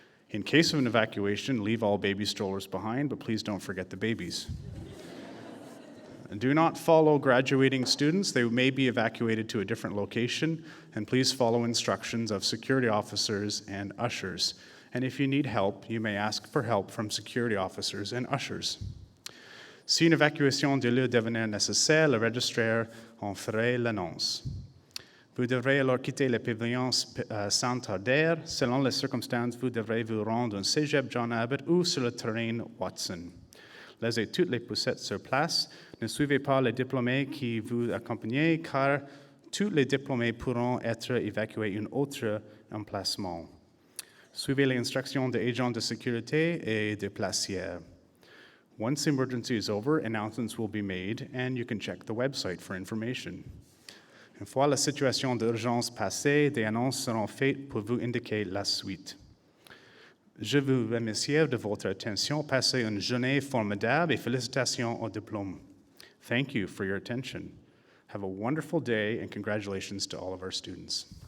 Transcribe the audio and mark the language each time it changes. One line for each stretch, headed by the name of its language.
English: In case of an evacuation, leave all baby strollers behind, but please don't forget the babies. And do not follow graduating students. They may be evacuated to a different location, and please follow instructions of security officers and ushers. And if you need help, you may ask for help from security officers and ushers.
French: Si une évacuation de lieu devenait nécessaire, le registrar en ferait l'annonce. Vous devrez alors quitter le pavillon sans tarder. Selon les circonstances, vous devrez vous rendre au Cégep John Abbott ou sur le terrain Watson. Laissez toutes les poussettes sur place. Ne suivez pas les diplômés qui vous accompagnent, car tous les diplômés pourront être évacués à un autre emplacement. Suivez les instructions des agents de sécurité et de placiers.
English: Once the emergency is over, announcements will be made, and you can check the website for information.
French: Une fois la situation d'urgence passée, des annonces seront faites pour vous indiquer la suite. Je vous remercie de votre attention. Passez une journée formidable et félicitations au diplôme.
English: Thank you for your attention. Have a wonderful day and congratulations to all of our students.